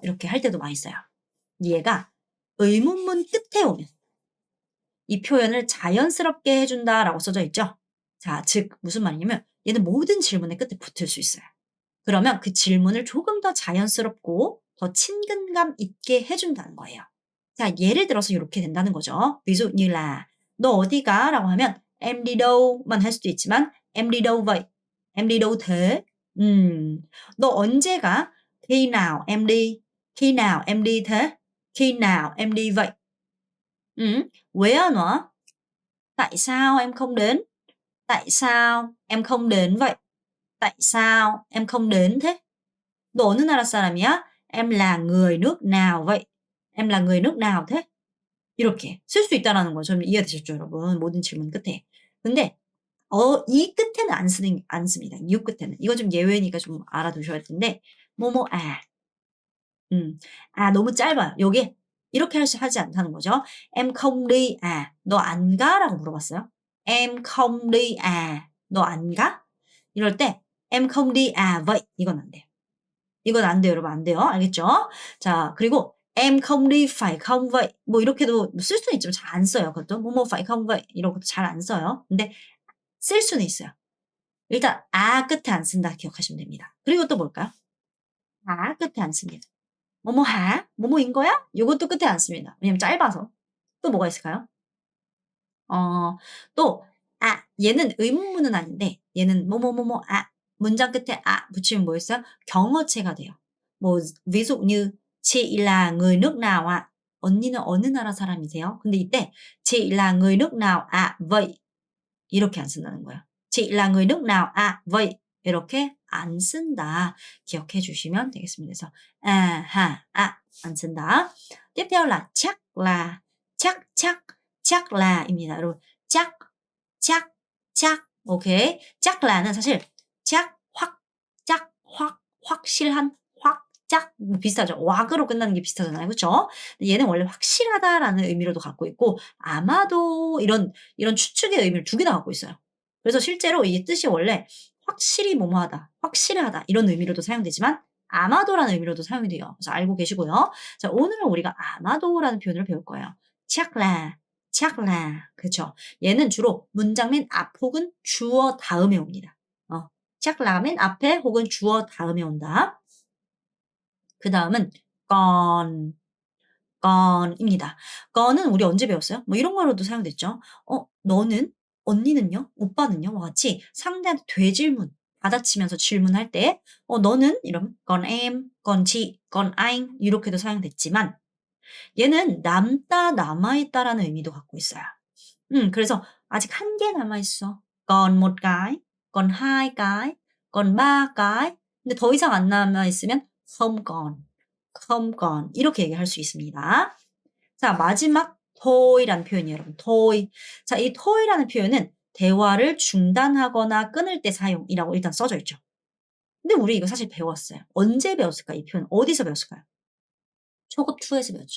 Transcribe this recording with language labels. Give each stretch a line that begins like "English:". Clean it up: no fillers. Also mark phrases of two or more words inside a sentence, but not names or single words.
Korean: 이렇게 할 때도 많이 써요. 얘가 의문문 끝에 오면 이 표현을 자연스럽게 해준다라고 써져 있죠. 자, 즉 무슨 말이냐면 얘는 모든 질문의 끝에 붙을 수 있어요. 그러면 그 질문을 조금 더 자연스럽고 더 친근감 있게 해준다는 거예요. 자, 예를 들어서 이렇게 된다는 거죠.
Vietnamese: ví dụ như là
Korean: 너 어디 가? 라고 하면
Vietnamese: em đi dou만
Korean: 할 수도 있지만
Vietnamese: em đi đâu vậy? em đi đâu thế?
Korean: 너 언제 가?
Vietnamese: khi nào em đi? khi nào em đi thế? khi nào em đi vậy? Quế ân hả? Tại sao em không đến? Tại sao em không đến vậy? Tại sao em không đến thế?
Korean: 너 어느 나라 사람이야?
Vietnamese: Em là người nước nào vậy? Em là người nước nào thế?
Korean: 이렇게 쓸 수 있다라는 거죠. 이해되셨죠, 여러분? 모든 질문 끝에. 근데 이 끝에는 안 씁니다. 이유 끝에는. 이건 좀 예외니까 좀 알아두셔야 할 텐데 뭐뭐 음. 너무 짧아요. 요게 이렇게 하지 않다는 거죠.
Vietnamese: "Em không đi à?"
Korean: "너 안 가?"라고 물어봤어요.
Vietnamese: "Em không đi à?"
Korean: "너 안 가?" 이럴 때
Vietnamese: "Em không đi à vậy?"
Korean: 이건 안 돼요. 이건 안 돼요, 여러분. 안 돼요. 알겠죠? 자, 그리고
Vietnamese: "Em không đi phải không vậy?"
Korean: 뭐 이렇게도 쓸 수는 있지만 잘 안 써요, 그것도.
Vietnamese: "뭐뭐 phải không vậy?"
Korean: 이런 것도 잘 안 써요. 근데 쓸 수는 있어요. 일단 끝에 안 쓴다 기억하시면 됩니다. 그리고 또 뭘까요? 끝에 안 씁니다. "뭐뭐 하?" "뭐뭐인 거야?" 요것도 끝에 안 씁니다. 왜냐면 짧아서. 또 뭐가 있을까요? 어 또 얘는 의문문은 아닌데 얘는 뭐뭐뭐뭐 문장 끝에 붙이면 뭐였어요? 경어체가 돼요.
Vietnamese: 뭐 ví dụ như "Chị là người nước nào ạ?"
Korean: "언니는 어느 나라 사람이세요?" 근데 이때
Vietnamese: "Chị là người nước nào ạ? Vậy."
Korean: 이렇게 안 쓴다는 거예요.
Vietnamese: "Chị là người nước nào ạ? Vậy."
Korean: 이렇게 안 쓴다. 기억해 주시면 되겠습니다. 그래서 안 쓴다.
Vietnamese: tiếp theo là chắc là, chắc là 입니다.
Korean: 여러분 chắc, chắc, 오케이.
Vietnamese: chắc la
Korean: 는 사실 확실한, 짝 비슷하죠. 왁으로 끝나는 게 비슷하잖아요. 그쵸? 얘는 원래 확실하다라는 의미로도 갖고 있고 아마도 이런 추측의 의미를 두 개나 갖고 있어요. 그래서 실제로 이 뜻이 원래 확실히 뭐뭐하다, 확실하다 이런 의미로도 사용되지만 아마도라는 의미로도 사용이 돼요. 그래서 알고 계시고요. 자, 오늘은 우리가 아마도라는 표현을 배울 거예요.
Vietnamese: chắc là 그쵸?
Korean: 얘는 주로 문장 맨 앞 혹은 주어 다음에 옵니다.
Vietnamese: chắc là
Korean: 맨 앞에 혹은 주어 다음에 온다. 그다음은 còn, con입니다. con은 우리 언제 배웠어요? 뭐 이런 거로도 사용됐죠. 너는? 언니는요? 오빠는요? 와 같이 상대한테 되질문 받아치면서 질문할 때 너는? 이러면
Vietnamese: còn em, còn chị, còn anh
Korean: 이렇게도 사용됐지만 얘는 남다, 남아있다라는 의미도 갖고 있어요. 그래서 아직 한 개 남아있어.
Vietnamese: còn một cái, còn hai cái, còn ba cái.
Korean: 근데 더 이상 안 남아있으면
Vietnamese: không còn, không còn
Korean: 이렇게 얘기할 수 있습니다. 자, 마지막 토이라는 표현이에요, 여러분. 토이. 자, 이 토이라는 표현은 대화를 중단하거나 끊을 때 사용이라고 일단 써져 있죠. 근데 우리 이거 사실 배웠어요. 언제 배웠을까? 이 표현 어디서 배웠을까요? 초급 2에서 배웠죠.